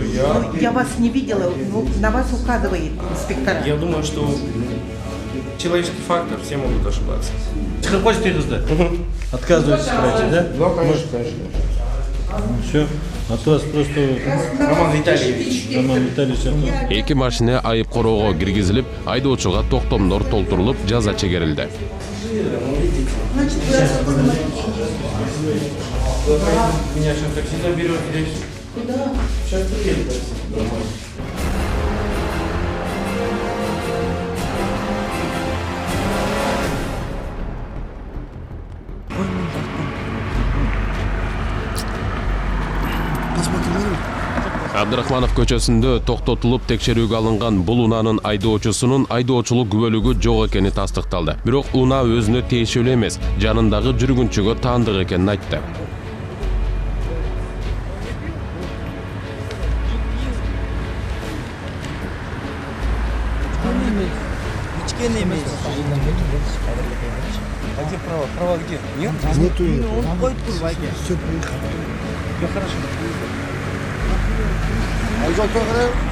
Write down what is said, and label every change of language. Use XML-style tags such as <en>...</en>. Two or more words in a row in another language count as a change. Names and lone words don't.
<ru>Я вас не видела, ну, на вас указывает инспектор. я думаю, что человеческий фактор, все могут ошибаться. Отказываетесь, короче, да? Да, конечно. Все. От вас просто Роман Витальевич. Роман Витальевич.</ru> <ky>Эки машина айып короого киргизилип, айдоочуга токтомдор толтурулуп, жаза чегерилди.</ky> <ru>Меня сейчас такси заберет здесь. Куда? Сейчас приедет такси.</ru> <ky>Абдрахманов көчөсүндө токтотулуп текшерүүгө алынган бул унаанын айдоочусунун айдоочулук күбөлүгү жок экени тастыкталды. Бирок унаа өзүнө тиешелүү эмес, жанындагы жүргүнчүгө таандык экенин айтты.</ky> <ru>Права где? Нет? Нету. Он ходит в Курбайке. Все приехали. Да хорошо. Айжан Каграев.</ru>